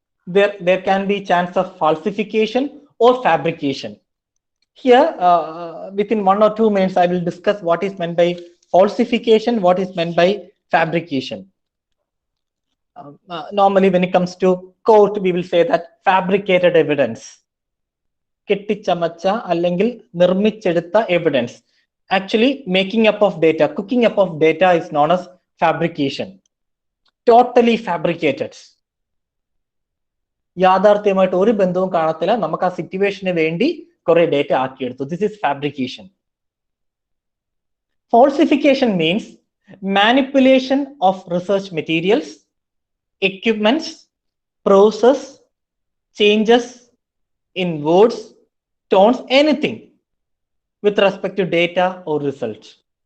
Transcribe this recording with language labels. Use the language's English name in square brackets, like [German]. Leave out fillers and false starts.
[English] there can be chance of falsification or fabrication. Here, within 1 or 2 minutes, I will discuss what is meant by falsification, what is meant by fabrication. Normally, when it comes to court, we will say that fabricated evidence. [Malayalam] കെട്ടിച്ചമച്ച അല്ലെങ്കിൽ നിർമ്മിച്ചെടുത്ത evidence. [English] Actually, making up of data, cooking up of data is known as fabrication. Totally fabricated. [Malayalam] യാഥാർത്ഥ്യമായിട്ട് ഒരു ബന്ധവും കാണത്തില്ല, നമുക്ക് ആ സിറ്റുവേഷന് വേണ്ടി കുറെ data ആക്കിയെടുത്തു. [English] This is fabrication. Falsification means manipulation of research materials, equipments, process, changes in words, tones, anything with respect to data or results.